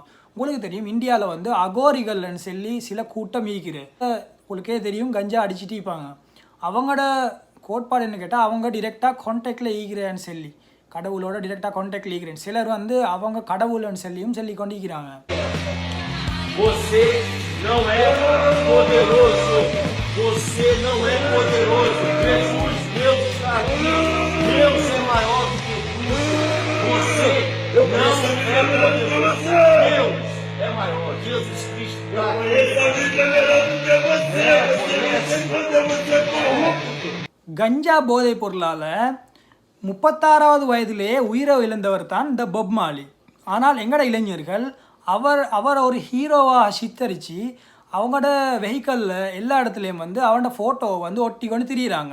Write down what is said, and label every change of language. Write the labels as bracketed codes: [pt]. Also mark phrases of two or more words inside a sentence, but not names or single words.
[ta] உங்களுக்கு தெரியும் இந்தியாவில் அகோரிகள்னு சொல்லி சில கூட்டம் ஈக்குது. உங்களுக்கே தெரியும் கஞ்சா அடிச்சுட்டு இருப்பாங்க. அவங்களோட கோட்பாடு என்ன கேட்டால் அவங்க [en] direct contact [ta] ஈக்கிறேன்னு சொல்லி, கடவுளோட [en] direct contact [ta] ஈக்கிறேன். சிலர் அவங்க கடவுள்னு சொல்லி கொண்டு ஈக்கிறாங்க. [pt] Você não é poderoso. Você não é poderoso. Jesus, Deus está aqui. Deus é maior do que tudo. Você não é poderoso. Deus é maior. Jesus Cristo está aqui. [ta] கஞ்சா போதைப் பொருளால் 36வது வயதிலே உயிரை இழந்தவர் தான் இந்த பொப் மார்லி. ஆனால் எங்கட இளைஞர்கள் அவர் ஒரு ஹீரோவாக சித்தரித்து அவங்களோட வெஹிக்கலில் எல்லா இடத்துலையும் அவனோட ஃபோட்டோவை ஒட்டி கொண்டு திரியிறாங்க.